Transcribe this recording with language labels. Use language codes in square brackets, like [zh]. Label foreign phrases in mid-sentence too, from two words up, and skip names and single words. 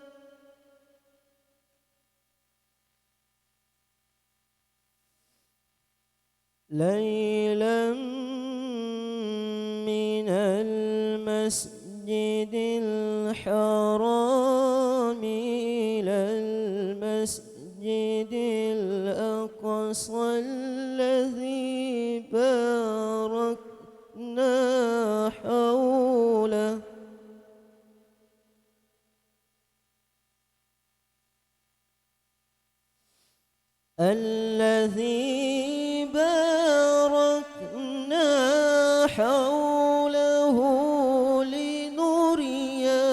[ar] ليلا من المسجد الحرام إلى المسجد الأقصى الذي باركنا حوله الذي باركنا حوله لنريه